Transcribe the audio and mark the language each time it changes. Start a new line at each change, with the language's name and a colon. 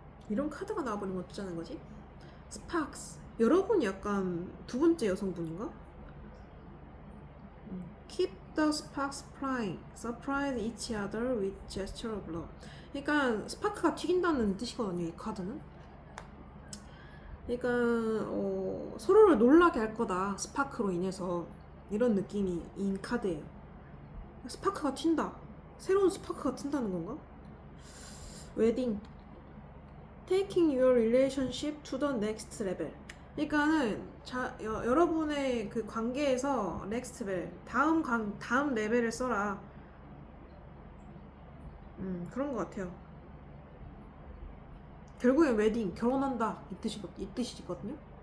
Korean: 이런 카드가 나와버리면 어쩌자는 거지? 스파크스. 여러분이 약간 두 번째 여성분인가?
English: Keep the sparks flying. Surprise each other with gesture of love.
Korean: 그러니까 스파크가 튀긴다는 뜻이거든요, 이 카드는. 그러니까 서로를 놀라게 할 거다, 스파크로 인해서. 이런 느낌인 카드예요. 스파크가 튄다. 새로운 스파크가 튄다는 건가? 웨딩.
English: Taking your relationship to the next level.
Korean: 그러니까는 여러분의 그 관계에서 next level, 다음 레벨을 써라. 그런 것 같아요. 결국엔 웨딩, 결혼한다, 이 뜻이거든요.